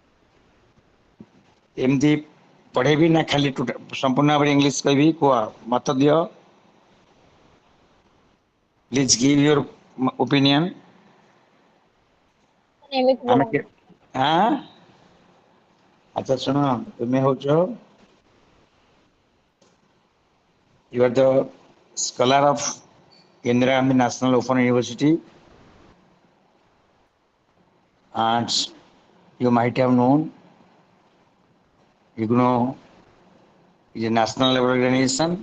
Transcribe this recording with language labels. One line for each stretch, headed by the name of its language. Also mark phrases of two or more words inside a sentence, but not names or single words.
Odia: ଏମିତି ପଢ଼େଇବି ନା ଖାଲି ସମ୍ପୂର୍ଣ୍ଣ ଭାବରେ ଇଂଲିଶ କହିବି? କୁହ, ମତ ଦିଅ।
English: Please give your opinion.
Odia: ଏମିତି ଆମେ ପଢାନ୍ତୁ। ଆଚ୍ଛା ଶୁଣ, ତୁମେ ହଉଛ
English: you are the scholar of Indira Gandhi National Open University, and you might have known IGNO is a national level organization.